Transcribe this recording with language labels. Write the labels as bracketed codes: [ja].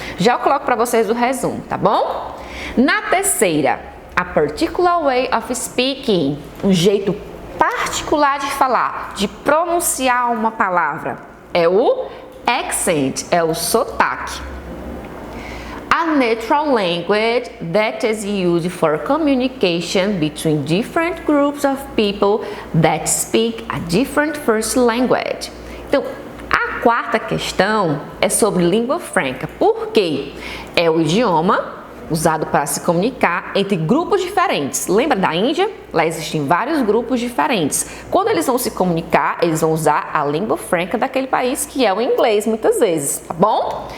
[pt] Já eu coloco para vocês o resumo, tá bom? Na terceira, [en] a particular way of speaking, [pt] um jeito particular de falar, de pronunciar uma palavra, é o accent, é o sotaque. [en] A natural language that is used for communication between different groups of people that speak a different first language. [pt] Então, a quarta questão é sobre língua franca. Por quê? É o idioma usado para se comunicar entre grupos diferentes. Lembra da Índia? Lá existem vários grupos diferentes. Quando eles vão se comunicar, eles vão usar a língua franca daquele país, que é o inglês, muitas vezes, tá bom?